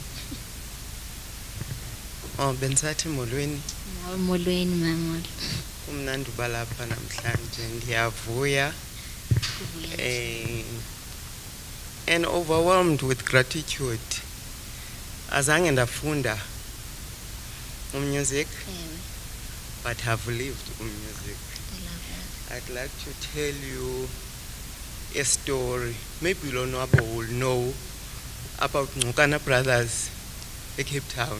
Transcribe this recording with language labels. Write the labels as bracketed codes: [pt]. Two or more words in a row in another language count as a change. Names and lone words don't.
[xh] Bensathi molweni. Molweni mamolo. Kumnandi uba lapha namhlanje, ndiyavuya. [en] And overwhelmed with gratitude. [xh] Azange ndafunda [en] music, but have lived music. I'd like to tell you a story. Maybe Lonwabo will know about Ngokana Brothers in Cape Town.